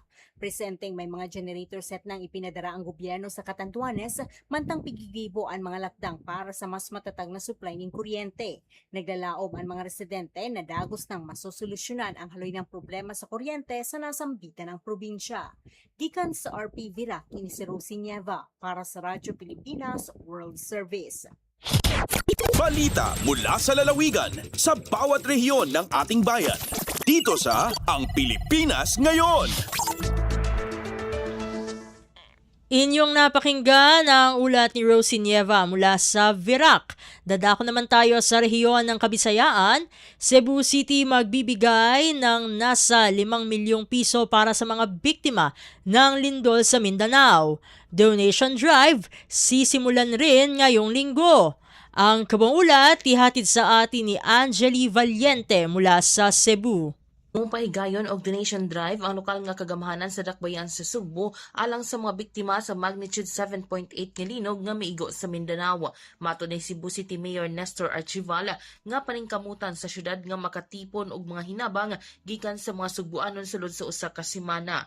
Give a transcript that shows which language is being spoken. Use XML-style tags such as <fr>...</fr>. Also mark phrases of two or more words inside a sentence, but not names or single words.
<bik>Presenteng may mga</bik> <en>generator set</en> <bik>nang ipinadara ang gobyerno sa Catanduanes, mantang pigigibo ang mga lakdang</bik> <tl>para sa mas matatag na supply ng kuryente.</tl> <bik>Naglalaob ang mga residente na dagos nang masosolusyonan ang haloy ng problema sa kuryente sa nasambitan ng probinsya. Gikan sa RP Virac, ini si Rosie Nieva para sa Radyo Pilipinas World Service.</bik> <tl>Balita mula sa lalawigan sa bawat rehiyon ng ating bayan. Dito sa Ang Pilipinas Ngayon. Inyong napakinggan ang ulat ni Rosie Nieva mula sa Virac. Dadako naman tayo sa rehiyon ng Kabisayaan. Cebu City magbibigay ng nasa 5 milyong piso para sa mga biktima ng lindol sa Mindanao.</tl> <en>Donation drive</en> <tl>sisimulan rin ngayong linggo. Ang kabang ulat ihatid sa atin ni Angeli Valiente mula sa Cebu.</tl> <ceb>Mong pahigayon og</ceb> <en>donation drive</en> <ceb>ang lokal nga kagamhanan sa dakbayan sa Subo alang sa mga biktima sa magnitude 7.8 nga linog nga miigo sa Mindanao. Mato ni Cebu City Mayor Nestor Archival nga paningkamutan sa syudad nga makatipon og mga hinabang gikan sa mga sugbuanon sulod sa usa ka semana.</ceb>